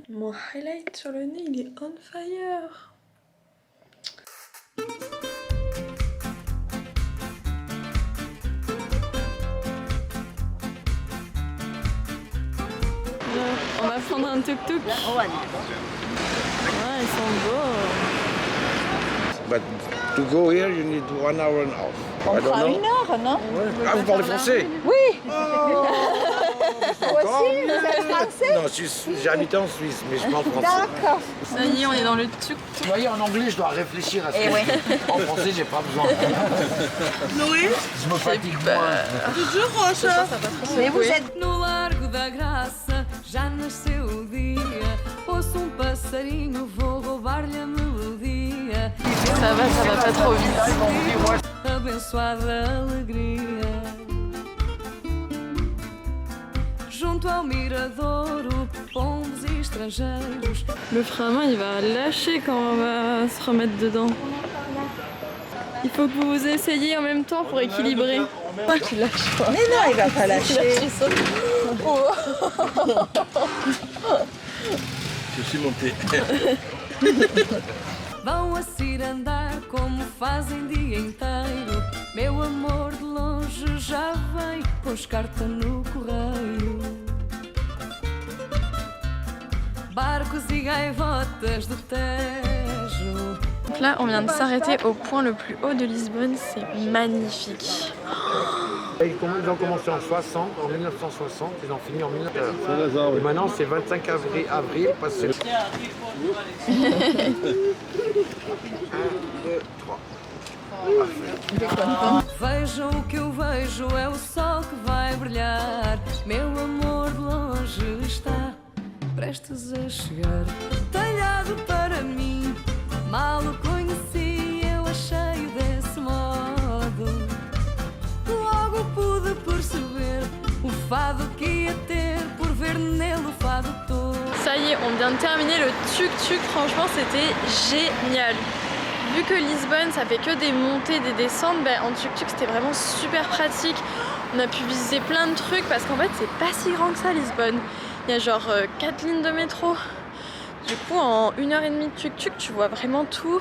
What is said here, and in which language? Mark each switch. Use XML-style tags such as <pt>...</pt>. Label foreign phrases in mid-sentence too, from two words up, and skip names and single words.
<fr>Mon highlight sur le nez il est</fr> <en>on fire.</en> <fr>On va prendre un tuk-tuk. Ouais, ils sont beaux.</fr> <en>But to go here, you need 1 hour and a half.</en> <fr>On</fr> <en>I don't</en> <fr>prend</fr> <en>know.</en> <fr>1 heure, non? Ah, vous parlez français? Oui. Toi aussi, vous êtes français? Non, j'ai habité en Suisse, mais je parle français. D'accord. Ça y est, on est dans le tuk-tuk. Vous voyez, en anglais, je dois réfléchir à ce que Eh ouais. je dis. En français, j'ai pas besoin. Noé, Je me fatigue moins. toujours Rocha. Mais vous êtes</fr> <pt>No Largo da Graça já nasceu o dia. Ouço passarinho, vou roubar-lhe a melodia.</pt> <fr>Ça va pas trop vite.</fr> <pt>Abençoada alegria. Junto ao miradouro, pombos e estrangeiros.</pt> <fr>Le frein à main il va lâcher quand on va se remettre dedans. Il faut que vous vous essayiez en même temps pour équilibrer. Pas qu'il lâche pas. Mais non, il va pas lâcher. Je suis monté.</fr> <pt>Vão a cirandar como fazem dia inteiro. Meu amor de longe já vem pôs carta no correio. Barcos e gaivotas do Tejo.</pt> <fr>Donc là, on vient de s'arrêter au point le plus haut de Lisbonne, c'est magnifique. Ils ont commencé en 60, en 1960, ils ont fini en 1900. Et maintenant c'est 25 avril parce que... 1, 2, 3.</fr> <pt>Vejam o que eu vejo, é o sol que vai brilhar. Meu amor de longe está prestes a chegar. Talhado para mim, mal o conheci, eu achei-o desse modo. Logo pude perceber o fado que ia ter por ver nele o fado todo.</pt> <fr>Ça y est, on vient de terminer le tuk-tuk, franchement c'était génial. Vu que Lisbonne ça fait que des montées, des descentes, ben, en tuk-tuk c'était vraiment super pratique. On a pu visiter plein de trucs parce qu'en fait c'est pas si grand que ça Lisbonne. Il y a genre 4 lignes de métro. Du coup en 1h30 de tuk-tuk tu vois vraiment tout.</fr>